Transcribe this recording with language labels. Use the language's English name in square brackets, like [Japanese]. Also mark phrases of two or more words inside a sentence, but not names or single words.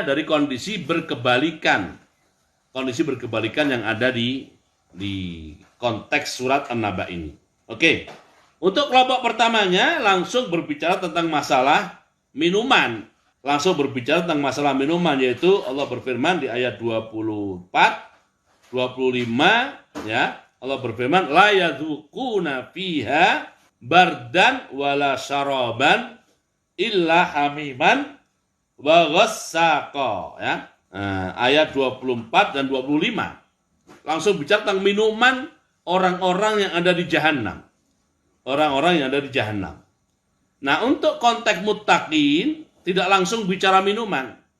[Indonesian] Dari kondisi berkebalikan yang ada di konteks surat An-Naba ini. Oke. Untuk kelompok pertamanya langsung berbicara tentang masalah minuman. Yaitu Allah berfirman di ayat 24, 25, ya. [Arabic] Allah berfirman لا يذوقون فيها بردا ولا شرابا إلا حميما وغساقا, [Indonesian] ya. Ayat 24 dan 25 langsung bicara tentang minuman orang-orang yang ada di Jahannam. Nah, untuk konteks muttaqin tidak langsung berbicara minuman.